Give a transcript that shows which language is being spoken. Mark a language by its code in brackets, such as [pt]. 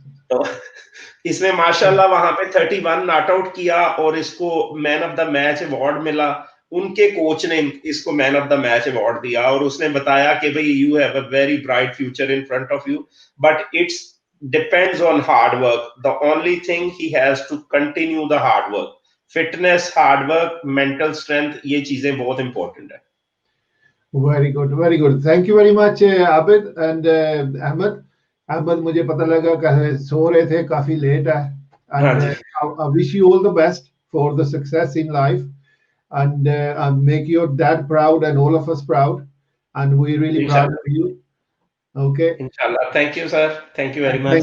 [hi] तो इसने माशाल्लाह वहां पे 31 नॉट आउट किया और इसको man of the match award मिला। उनके कोच ने इसको man of the match award दिया और उसने बताया कि भाई [en] You have a very bright future in front of you, but it's depends on hard work. The only thing he has to continue the hard work. Fitness, hard work, mental strength, [hi] ये चीजें बहुत important है। [en] Very good, very good. Thank you very much, Abid and Ahmad. [hi] Ahmad, मुझे पता लगा कि सो रहे थे, काफी लेट है। [en] And I wish you all the best for the success in life, and make your dad proud and all of us proud. And we're really proud of you. Okay. Inshallah. Thank you, sir. Thank you very much.